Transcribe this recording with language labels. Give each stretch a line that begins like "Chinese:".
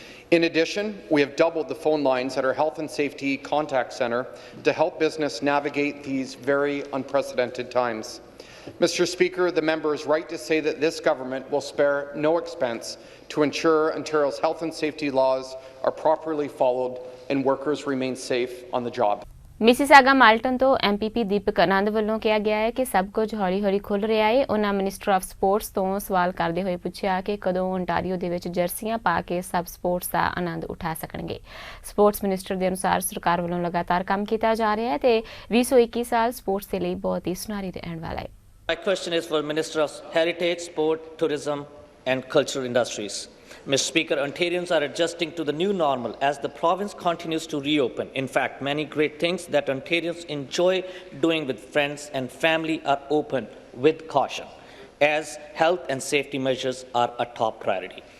English: In addition, we have doubled the phone lines at our Health and Safety Contact Centre to help business navigate these very unprecedented times. Mr. Speaker, the member is right to say that this government will spare no expense to ensure Ontario's health and safety laws are properly followed and workers remain safe on the job.
Punjabi: Mississauga Malton ਤੋਂ MPP ਦੀਪਕ ਆਨੰਦ ਵੱਲੋਂ ਕਿਹਾ ਗਿਆ ਹੈ ਕਿ ਸਭ ਕੁਝ ਹੌਲੀ-ਹੌਲੀ ਖੁੱਲ੍ਹ ਰਿਹਾ ਹੈ। ਉਹਨਾਂ ਮਿਨਿਸਟਰ ਆਫ ਸਪੋਰਟਸ ਤੋਂ ਸਵਾਲ ਕਰਦੇ ਹੋਏ ਪੁੱਛਿਆ ਕਿ ਕਦੋਂ ਓਨਟਾਰੀਓ ਦੇ ਵਿੱਚ ਜਰਸੀਆਂ ਪਾ ਕੇ ਸਭ ਸਪੋਰਟਸ ਦਾ ਆਨੰਦ ਉਠਾ ਸਕਣਗੇ। ਸਪੋਰਟਸ ਮਿਨਿਸਟਰ ਦੇ ਅਨੁਸਾਰ ਸਰਕਾਰ ਵੱਲੋਂ ਲਗਾਤਾਰ ਕੰਮ ਕੀਤਾ ਜਾ ਰਿਹਾ ਹੈ ਤੇ 2021 ਸਾਲ ਸਪੋਰਟਸ ਦੇ ਲਈ ਬਹੁਤ ਹੀ ਸੁਨਹਿਰੀ ਰਹਿਣ ਵਾਲਾ ਹੈ।
English: My question is for Minister of Heritage, Sport, Tourism and Cultural Industries. Mr. Speaker, Ontarians are adjusting to the new normal as the province continues to reopen. In fact, many great things that Ontarians enjoy doing with friends and family are open with caution, as health and safety measures are a top priority.